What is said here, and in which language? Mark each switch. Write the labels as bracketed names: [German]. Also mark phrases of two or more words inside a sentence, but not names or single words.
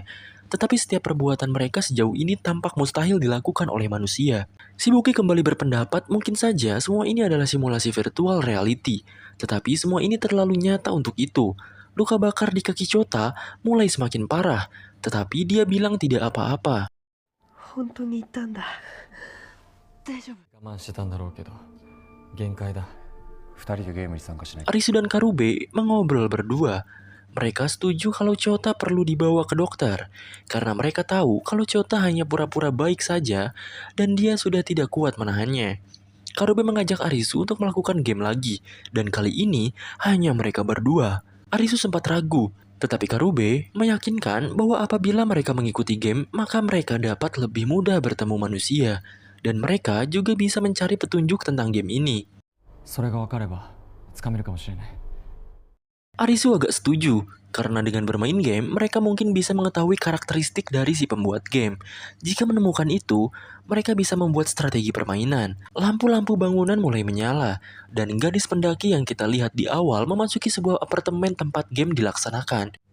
[Indonesian] Tetapi setiap perbuatan mereka sejauh ini tampak mustahil dilakukan oleh manusia. Shibuki kembali berpendapat mungkin saja semua ini adalah simulasi [English] virtual reality. [Indonesian] Tetapi semua ini terlalu nyata untuk itu. Luka bakar di kaki Chota mulai semakin parah, tetapi dia bilang tidak apa-apa. [Japanese] 本当に行ったんだ大丈夫我慢してたんだろうけど、限界だ。二人でゲームに参加しない。 [Indonesian] Arisu dan Karube mengobrol berdua. Mereka setuju kalau Chota perlu dibawa ke dokter, karena mereka tahu kalau Chota hanya pura-pura baik saja dan dia sudah tidak kuat menahannya. Karube mengajak Arisu untuk melakukan game lagi, dan kali ini hanya mereka berdua. Arisu sempat ragu, tetapi Karube meyakinkan bahwa apabila mereka mengikuti game, maka mereka dapat lebih mudah bertemu manusia, dan mereka juga bisa mencari petunjuk tentang game ini. [Japanese] それが分かればつかめるかもしれない。 [Indonesian] Arisu agak setuju, karena dengan bermain game, mereka mungkin bisa mengetahui karakteristik dari si pembuat game. Jika menemukan itu, mereka bisa membuat strategi permainan. Lampu-lampu bangunan mulai menyala, dan gadis pendaki yang kita lihat di awal memasuki sebuah apartemen tempat game dilaksanakan.